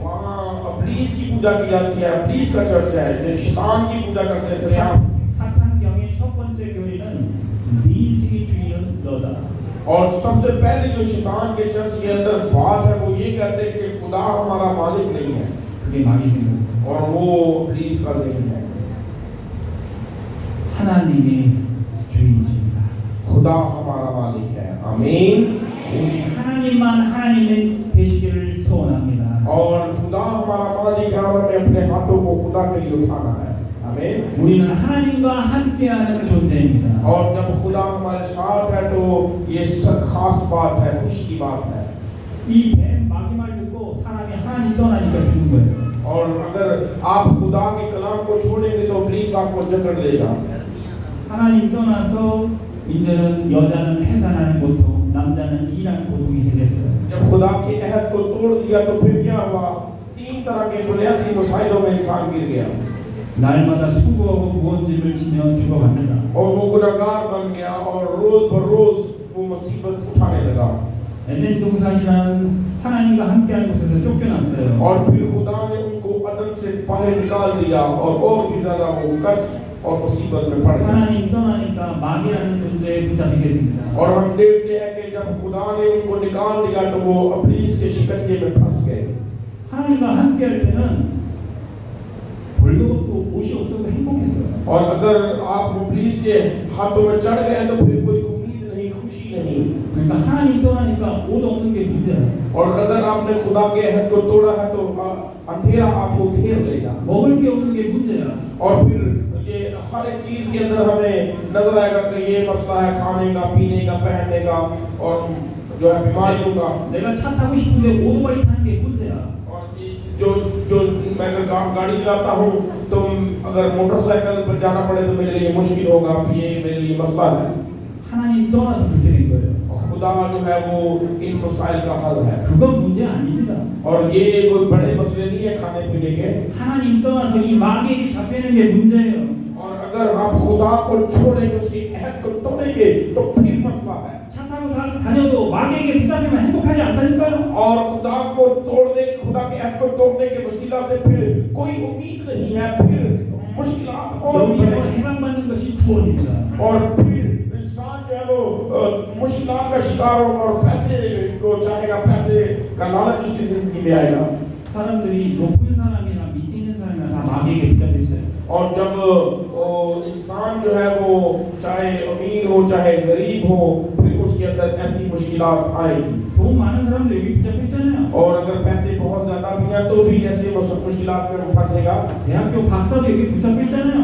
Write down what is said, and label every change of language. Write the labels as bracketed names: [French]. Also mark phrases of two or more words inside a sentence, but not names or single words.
[Urdu] وہاں ابلیس کی پوجا کی جاتی ہے۔ ابلیس کا چرچ ہے جو شیطان کی پوجا کرتے ہیں سرعام. [Korean] 사탄 경의 첫 번째 교회는 네 인생의 주인은 너다. [Urdu] اور سب سے پہلے جو شیطان کے چرچ کے اندر بات ہے وہ یہ کہتے ہیں کہ خدا ہمارا مالک نہیں ہے, [Korean] 그게 마귀 생각. [Urdu] اور وہ ابلیس کا ذہن ہے. [Korean] 하나님이 주인이십니다. [Urdu] خدا ہمارا مالک ہے۔ آمین. [Korean] 오직 하나님만 하나님의 되시기를 소원합니다. [Urdu] اور خدا ہمارا مالک ہے اور ہمیں اپنے ہاتھوں کو خدا کے لیے اٹھانا ہے. आमीन। [Korean] 우리는 하나님과 함께하는 존재입니다. [Urdu] اور جب خدا ہمارے ساتھ ہے تو یہ سب خاص بات ہے، خوشی کی بات ہے. [Korean] 이 뱀 마귀 말 듣고 사람이 하나님 떠나니까 죽는 거예요. [Urdu] اور اگر آپ خدا کے کلام کو چھوڑیں گے تو ابلیس آپ کو جکڑ لے گا. [Korean] 하나님 떠나서 이제는 여자는 해산하는 고통, 남자는 일하는 고통이 생겼어요. [Urdu] جب خدا کے عہد کو توڑ دیا تو پھر کیا ہوا؟ تین طرح کے بنیادی مسائلوں میں انسان گر گیا [Korean] 날마다 수고하고 무거운 짐을 지며 죽어갑니다. [Urdu] اور وہ گنہگار بن گیا اور روز بروز وہ مصیبت اٹھانے لگا. [Korean] 에덴 동산이라는 하나님과 함께하는 곳에서 쫓겨났어요. [Urdu] اور پھر خدا نے ان کو بدن سے باہر نکال دیا اور بھی زیادہ وہ کشٹ اور مصیبت میں پڑ گیا. [Korean] 하나님 떠나니까 마귀라는 존재에 붙잡히게 됩니다. [Urdu] اور ہم دیکھتے ہیں کہ جب خدا نے ان کو نکال دیا تو وہ ابلیس کے شکنجے میں پھنس گئے. [Korean] 하나님과 함께할 때는 벌도 없고 옷이 없어도 행복했어요. [Urdu] اور اگر آپ ابلیس کے ہاتھوں میں چڑھ گئے تو پھر کوئی امید نہیں، خوشی نہیں. [Korean] 그러니까 하나님 떠나니까 옷 없는 게 문제야. [Urdu] اور اگر آپ نے خدا کے عہد کو توڑا ہے تو اندھیرا آپ کو گھیر لے گا. [Korean] 먹을 게 없는 게 문제야. [Urdu] اور پھر یہ ہر ایک چیز کے اندر ہمیں نظر آئے گا کہ یہ مسئلہ ہے کھانے کا، پینے کا، پہننے کا اور جو ہے بیماریوں کا. [Korean] 내가 차 타고 싶은데 오토바이 타는 게 문제야. [Urdu] اور جو جو میں اگر گاڑی چلاتا ہوں تو اگر موٹرسائیکل پر جانا پڑے تو میرے لیے مشکل ہوگا، یہ میرے لیے مسئلہ ہے. [Korean] 하나님 떠나서 그렇게 된 거예요. [Urdu] خدا جو ہے وہ ان مسائل کا حل ہے. [Korean] 그건 문제 아닙니다. [Urdu] اور یہ کوئی بڑے مسئلے نہیں ہے کھانے پینے کے. [Korean] 하나님 떠나서 이 마귀에게 잡히는 게 문제예요. [Urdu] اور اگر آپ خدا کو چھوڑیں گے، اس کے عہد کو توڑیں گے تو پھر مسئلہ ہے. [Korean] 차 타고 다녀도 मा귀에게 붙잡히면 행복하지 않다니까요. [Urdu] اور خدا کو توڑنے، خدا کے عہد کو توڑنے کے وسیلہ سے پھر کوئی امید نہیں ہے، پھر مشکلات اور [Korean] 여기서 해방받는 것이 구원입니다. [Urdu] اور پھر انسان جو ہے وہ مشکلات کا شکار ہوگا اور پیسے کو چاہے گا، پیسے کا لالچ اس کی زندگی میں آئے گا. [Korean] 사람들이 높은 사람이나 밑에 있는 사람이나 다 마귀에게 붙잡혀 있어요. [Urdu] اور جب انسان جو ہے وہ چاہے امیر ہو چاہے غریب ہو، پھر اس کے اندر ایسی مشکلات آئے گی. [Korean] 돈 많은 사람들 여기 붙잡혀 있잖아요. [Urdu] اور اگر پیسے بہت زیادہ بھی ہیں تو بھی ایسے مشکلات میں پھنسے گا. [Korean] 대학교 박사도 여기 붙잡혀 있잖아요.